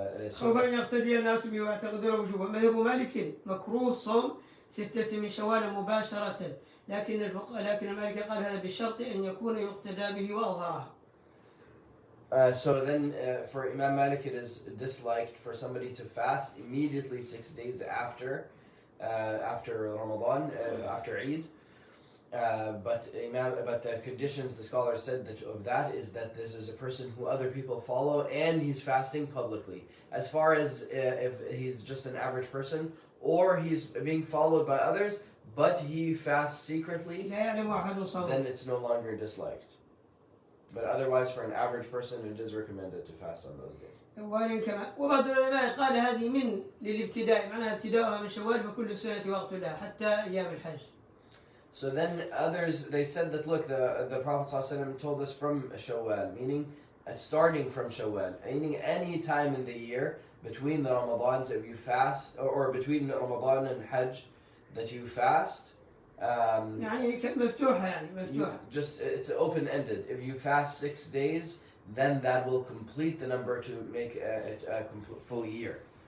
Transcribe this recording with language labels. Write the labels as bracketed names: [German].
[Arabic] سوف يقتدي الناس به ويعتقدون وجوبه. مذهب مالك مكروه صوم 6 من شوال مباشرة، لكن مالك قال هذا بشرط أن يكون يقتدى به وأظهرها. [English] So then for Imam Malik it is disliked for somebody to fast immediately 6 days after Ramadan, after Eid. But the conditions the scholars said of that is that this is a person who other people follow and he's fasting publicly. As far as if he's just an average person or he's being followed by others but he fasts secretly, then it's no longer disliked. But otherwise for an average person it is recommended to fast on those days. [Arabic] وبعض العلماء قال هذه من للابتداء، معناها ابتداؤها من شوال فكل سنة وقت لها حتى أيام الحج. [English] So then others, they said that look, the Prophet ﷺ told us from Shawwal, meaning starting from Shawwal, meaning any time in the year between the Ramadans if you fast, or between Ramadan and Hajj that you fast. [Arabic] يعني مفتوحة، يعني مفتوحة. [English] Just it's open-ended. If you fast 6 days, then that will complete the number to make a full year.